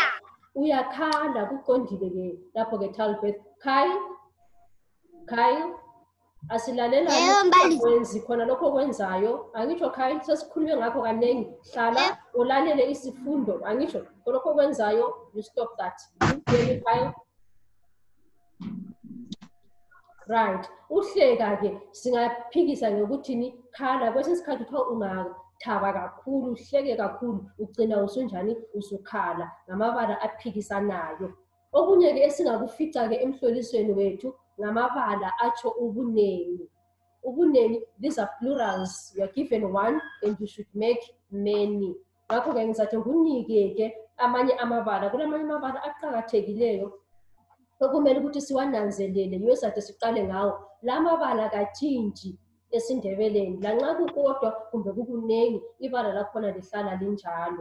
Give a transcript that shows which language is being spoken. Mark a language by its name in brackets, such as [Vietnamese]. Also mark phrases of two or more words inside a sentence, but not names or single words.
[North Ndebele] Uyakhala kuqondile-ke lapho-ke Talbeth. Kyle. Asilalela wenzi khona lokho okwenzayo. Angitsho Kyle sesikhulume ngakho kanengi. Hlala ulalele isifundo. Angitsho lokho okwenzayo, [English] you stop that. Kyle. Right. [North Ndebele] Uhleka-ke singaphikisa ngokuthini? Khala. Kwesinye isikhathi kuthiwa ungathaba kakhulu, uhleke kakhulu, ugcina usunjani? Usukhala ngamabala aphikisanayo. Okunye-ke esingakufica-ke emhlolisweni wethu ngamabala atsho ubunengi. Ubunengi, [English] these are plurals. You are given one and you should make many. [North Ndebele] Ngakho-ke ngizathi ngunike-ke amanye amabala. Kulamanye amabala aqakathekileyo okumele ukuthi siwananzelele yiyo esathi siqale ngawo. La mabala katshintshi esiNdebeleni. Lanxa kukodwa kumbe kukunengi, ibala lakhona lihlala linjalo.